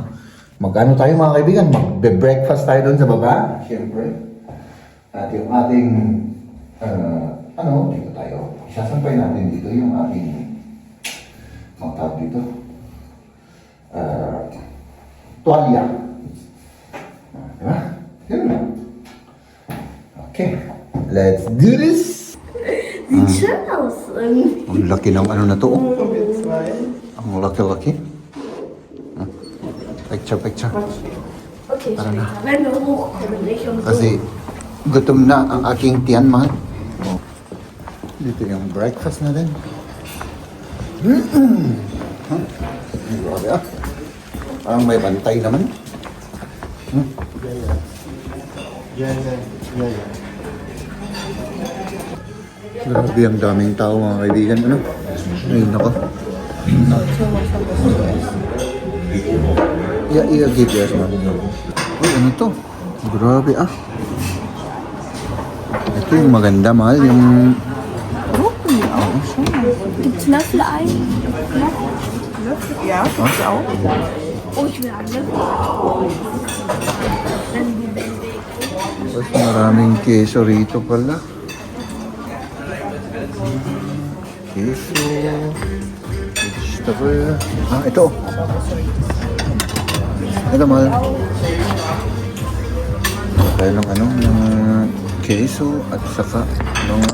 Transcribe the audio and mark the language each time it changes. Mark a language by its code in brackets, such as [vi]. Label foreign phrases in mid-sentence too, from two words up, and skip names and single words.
[tl] Mag-ano tayo, mga kaibigan? Magbe-breakfast tayo doon sa baba, siyempre. At yung ating, dito tayo. Isasampay natin dito yung ating, tawag dito, tuwalya. Diba? Yun lang. Okay. [en] Let's do this! [de] Sieht schön aus irgendwie. [tl] Ang laki ng ano na to. Oh. Ang laki-laki. Picture. Okay, Tara na. [de] später, wenn wir hochkommen, nicht um so. [tl] Kasi gutom na ang aking tiyan, mahal. Oh. Dito yung breakfast na din. Huh? Grabe ah. Parang may bantay naman. Grabe ang daming tao, mga kaibigan. Ano? Ay, nako. [en] Give yes, man. [tl] Uy, ano to? Grabe ah. Ito yung maganda, mahal. Yung... [de] Gibt's Löffel-Ei? Ja, ich auch. Oh, ich will einen Löffel. Dann die Bände. [tl] Mas maraming keso rito pala. Keso. Vegetable. Ah, ito. Ito, mahal. Tayo ng ano, ng keso at saka mga...